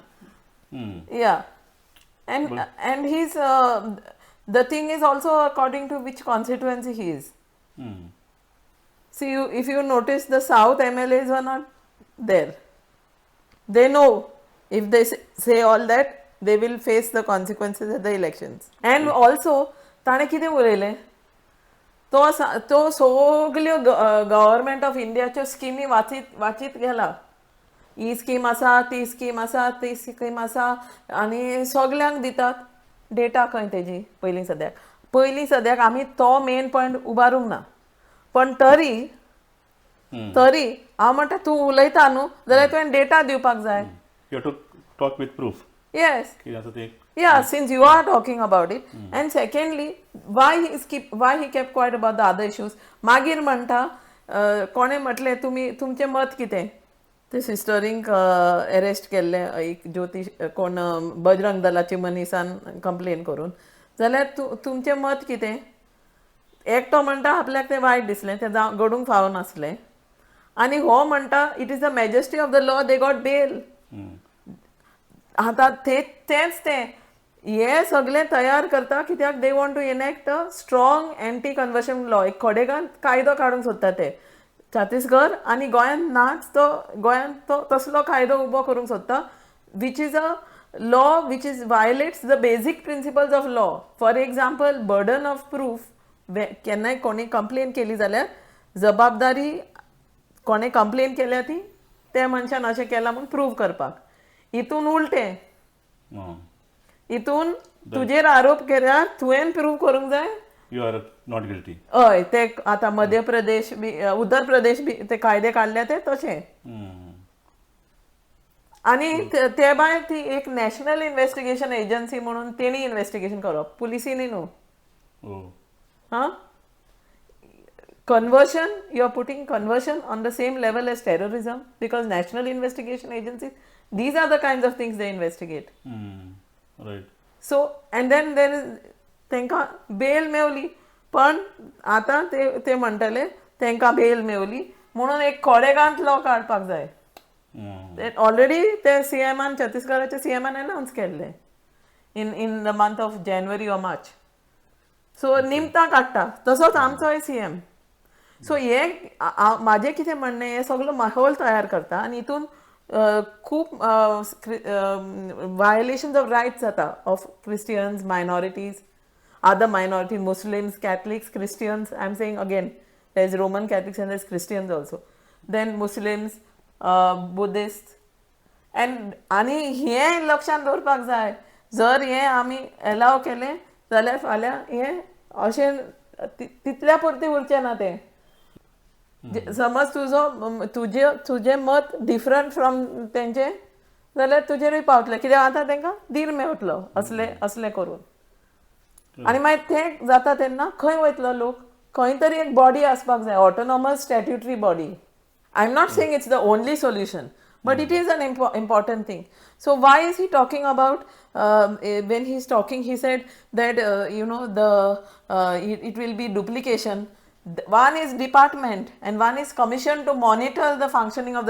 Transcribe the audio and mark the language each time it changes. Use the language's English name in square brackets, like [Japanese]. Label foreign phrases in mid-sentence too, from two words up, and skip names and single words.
[English] Yeah, and he's the thing is also according to which constituency he is. See, if you notice, the South MLAs are not there. They know if they say all that, they will face the consequences at the elections. And also, [Konkani] ताणे कितें उलयलें, तो सगल्यो [English] government of [Konkani] इंडियाच्यो स्किमी वाचीत गेला. ही स्कीम आसा, ती स्कीम आसा, ती स्कीम आसा, आनी सगल्यांक दितात डेटा खंय तेजी पयलीं सद्याक आमी तो मेन पॉयंट उबारूंक ना. पण तरी हांव म्हणटा तूं उलयता न्हू जाल्यार तुवें डेटा दिवपाक जाय. [English] You have to talk with proof. Yes. [Konkani] कितें आसा तें. [English] Yeah, since you are talking about it. And secondly, why he kept quiet about the other issues. [Konkani] मागीर म्हणटा कोणें म्हटलें तुमचें मत कितें, ते सिस्टरींक अरेस्ट केल्ले एक ज्योतीश कोण बजरंग दलाचे मनीसान कंप्लेन करून, जाल्यार तुमचें मत कितें. एकटो म्हणटा आपल्याक तें वायट दिसलें, तें घडूंक फावो नासलें, आनी हो म्हणटा [English] it is the majesty of the law, they got bail. [Konkani] आतां तेंच तें हे सगळें तयार करता कित्याक [English] they want to enact a strong anti conversion law. [Konkani] एक खोडेगांत कायदो काडूंक सोदता ते छत्तीसगड, आनी गोंयांत नाच गोंयांत तो तसलो कायदो उबो करूंक सोदता [English] which is a law which is violates the basic principles of law. for example, burden of proof, [Konkani] केन्नाय कोणी कंप्लेन केली जाल्यार जबाबदारी कोणें कंप्लेन केल्या ती त्या मनशान अशें केलां म्हूण प्रूव करपाक. हितून उलटें, हितून तुजेर आरोप केल्यार तुवें प्रूव करूंक जाय [English] You are not guilty. [Konkani] हय. ते आतां मध्य प्रदेश बी, उत्तर प्रदेश बी ते कायदे काडले ते तशें. आनी ते भायर ती एक [English] national investigation agency [Konkani] म्हणून तेणी इन्व्हेस्टिगेशन करप, पुलिसीनी न्हू. हां, [English] conversion, you are putting conversion on the same level as terrorism, because national investigation agencies, these are the kinds of things they investigate. Right. So, and then there is [Konkani] तांकां बेल मेवली, पण आतां ते म्हणटले तांकां बेल मेवली म्हणून एक खोडेगांत लॉ काडपाक जाय. ऑलरेडी ते सीएमान, छत्तीसगडाचे सीएमान अनाउन्स केल्ले [English] in the month of January or March. [Konkani] सो निमतां काडटा तसोच आमचोय सीएम. सो हे म्हाजें कितें म्हणणें, हें सगळो माहोल तयार करता आनी हितून खूब [English] violations of rights [Konkani] जाता [English] of Christians, minorities, other minorities, Muslims, Catholics, Christians. I'm saying again, there's Roman Catholics and there's Christians also. Then Muslims, Buddhists. [Konkani] And आनी हें लक्षांत दवरपाक जाय. जर हें आमी एलाव केलें जाल्यार फाल्यां हें अशें तितल्या पुरतें उरचें ना तें. समज तुजें मत डिफरंट फ्रॉम तेंचें जाल्यार तुजेरूय पावतलें, कित्याक आतां तांकां धीर मेवतलो असलें करून. आनी मागीर तें जाता तेन्ना खंय वयतलो लोक, खंय तरी एक बॉडी आसपाक जाय, [English] autonomous statutory body. I am not saying it's the only solution, but it is an important thing. So why is he talking about, when he's talking, he said that it will be duplication. One is department and one is commission to monitor the functioning of the.